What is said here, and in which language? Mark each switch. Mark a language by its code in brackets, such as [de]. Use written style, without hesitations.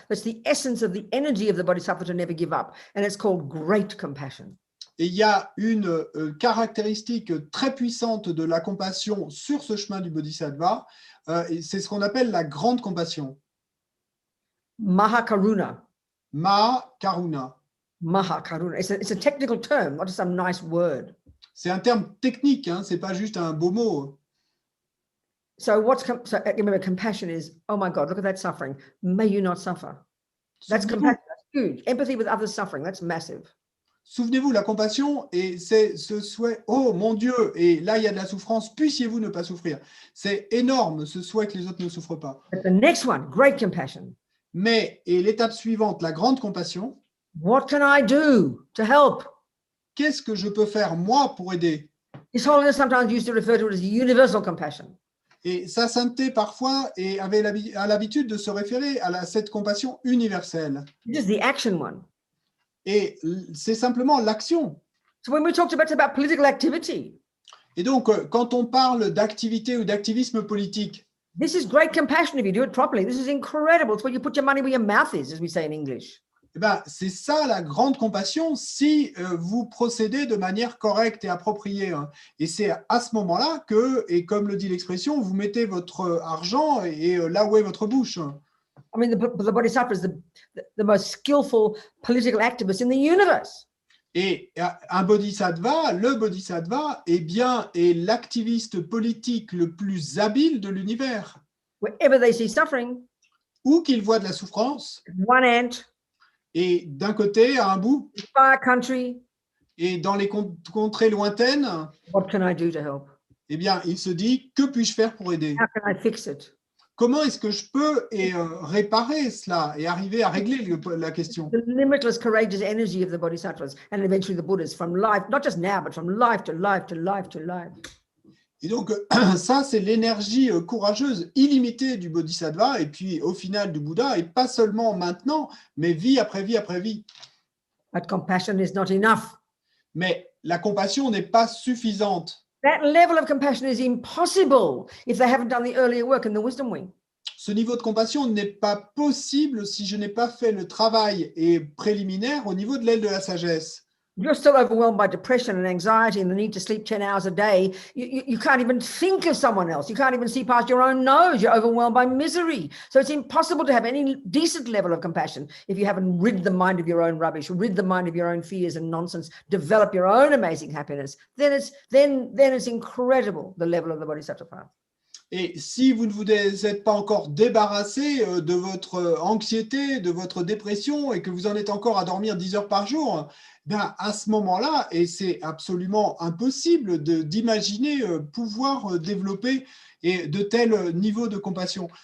[en] That's the essence of the energy of the Bodhisattva to never give up, and it's called great compassion. [fr] Et il y a une caractéristique très puissante de la compassion sur ce chemin du Bodhisattva, et c'est ce qu'on appelle la grande compassion. [sa] Mahakaruna. Mahakaruna. Mahakaruna. [en] It's a technical term, not just some nice word. [fr] C'est un terme technique, hein, c'est pas juste un beau mot. [en] So remember, compassion is, oh my God, look at that suffering. May you not suffer. That's compassion. That's huge. Empathy with others' suffering. That's massive. [fr] Souvenez-vous, la compassion, et c'est ce souhait, oh mon Dieu, et là il y a de la souffrance, puissiez-vous ne pas souffrir. C'est énorme, ce souhait que les autres ne souffrent pas. [en] But the next one, great compassion. [fr] Mais, et l'étape suivante, la grande compassion. [en] What can I do to help? [fr] Qu'est-ce que je peux faire, moi, pour aider? [en] His Holiness sometimes used to refer to it as universal compassion. [fr] Et sa sainteté, parfois, avait l'habitude de se référer à cette compassion universelle. [en] This is the action one. [fr] Et c'est simplement l'action. [en] So when we talked about political activity, [fr] et donc, quand on parle d'activité ou d'activisme politique, [en] this is great compassion if you do it properly. This is incredible. It's where you put your money where your mouth is, as we say in English. [fr] Eh ben, c'est ça la grande compassion si vous procédez de manière correcte et appropriée. Hein. Et c'est à ce moment-là que, et comme le dit l'expression, vous mettez votre argent et là où est votre bouche. [en] I mean, the Bodhisattva is the most skillful political activist in the universe. [fr] Et un bodhisattva, le bodhisattva, eh bien, est l'activiste politique le plus habile de l'univers. [en] Wherever they see suffering, [fr] où qu'il voit de la souffrance, [en] one end, [fr] et d'un côté, à un bout, [en] far country, [fr] et dans les contrées lointaines, [en] what can I do to help? [fr] eh bien, il se dit, que puis-je faire pour aider? [en] How can I fix it? [fr] Comment est-ce que je peux réparer cela et arriver à régler la question? [en] The limitless, courageous energy of the bodhisattvas and eventually the Buddhas from life, not just now, but from life to life to life to life. [fr] Et donc, ça, c'est l'énergie courageuse, illimitée du bodhisattva, et puis au final du Bouddha, et pas seulement maintenant, mais vie après vie après vie. [en] But compassion is not enough. [fr] Mais la compassion n'est pas suffisante. [en] That level of compassion is impossible if they haven't done the earlier work in the wisdom wing. [fr] Ce niveau de compassion n'est pas possible si je n'ai pas fait le travail préliminaire au niveau de l'aile de la sagesse. [en] You're still overwhelmed by depression and anxiety and the need to sleep 10 hours a day. You can't even think of someone else. You can't even see past your own nose. You're overwhelmed by misery. So it's impossible to have any decent level of compassion if you haven't rid the mind of your own rubbish, rid the mind of your own fears and nonsense, develop your own amazing happiness. Then it's incredible, the level of the Bodhisattva path. [fr] Et si vous ne vous êtes pas encore débarrassé de votre anxiété, de votre dépression et que vous en êtes encore à dormir 10 heures par jour, bien à ce moment-là, et c'est absolument impossible d'imaginer pouvoir développer de tels niveaux de compassion.